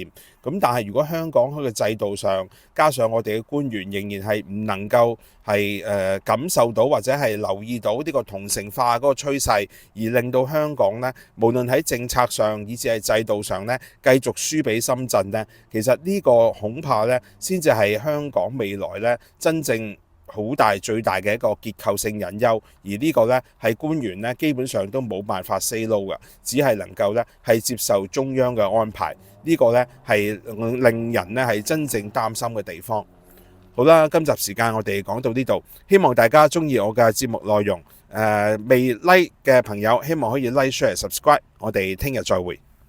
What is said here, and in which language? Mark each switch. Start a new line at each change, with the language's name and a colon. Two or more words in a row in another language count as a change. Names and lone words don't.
Cantonese: 咁但係如果香港喺個制度上，加上我哋嘅官員仍然係唔能夠係感受到或者係留意到呢個同城化嗰個趨勢，而令到香港呢，無論喺政策上以至係制度上呢，繼續輸俾深圳呢，其實呢個恐怕呢，先至係香港未來呢真正最大嘅一個結構性隱憂，而呢個呢，係官員呢基本上都冇辦法
English: say no
Cantonese: 嘅，只係能夠呢係接受中央嘅安排。呢個呢，係令人呢係真正擔心嘅地方。好啦，今集時間我哋講到呢度，希望大家中意我嘅節目內容。未 like 嘅朋友，希望可以 like、share、subscribe。我哋聽日再會。